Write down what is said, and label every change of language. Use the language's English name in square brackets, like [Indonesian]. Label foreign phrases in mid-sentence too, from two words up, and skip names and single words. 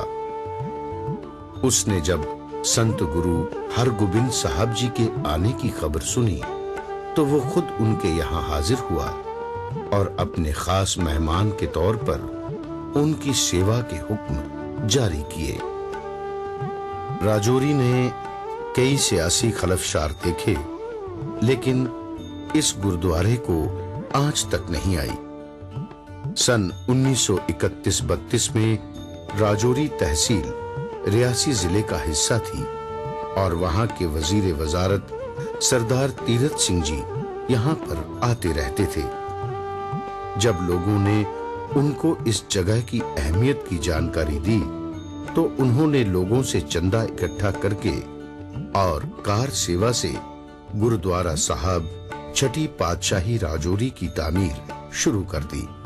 [Urdu] اس نے جب سنت گرو ہرگوبند صاحب جی کے آنے کی خبر سنی تو وہ خود ان کے یہاں حاضر ہوا اور اپنے خاص مہمان کے طور پر ان کی سیوا کے حکم جاری کیے. راجوری نے کئی سیاسی خلفشار دیکھے, لیکن اس گردوارے کو آج تک نہیں آئی. سن 1931-32 میں راجوری تحصیل ریاسی ضلع کا حصہ تھی اور وہاں کے وزیر وزارت سردار تیرتھ سنگھ جی یہاں پر آتے رہتے تھے۔ جب لوگوں نے ان کو اس جگہ کی اہمیت کی جانکاری دی تو انہوں نے لوگوں سے چندہ اکٹھا کر کے اور کار سیوا سے گرودوارہ صاحب چھٹی پادشاہی راجوری کی تعمیر شروع کر دی۔